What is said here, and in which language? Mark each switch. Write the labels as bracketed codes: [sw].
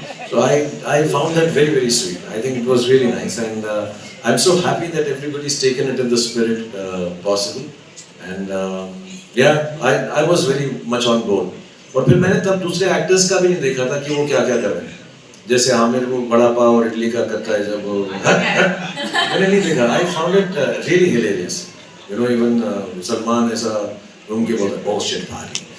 [en] So I found that very, very sweet. I think it was really nice, and I'm so happy that everybody's taken it in the spirit possible, and yeah, I was very much on board. [hi] और फिर मैंने तब दूसरे actors का भी नहीं देखा था कि वो क्या क्या कर रहे हैं. जैसे आमिर वो बड़ा पाव और इडली का करता है जब वो मैंने नहीं देखा. [en] I found it really hilarious. You know, even Salman [hi] ऐसा रूम के बोलता है [en] oh shit party.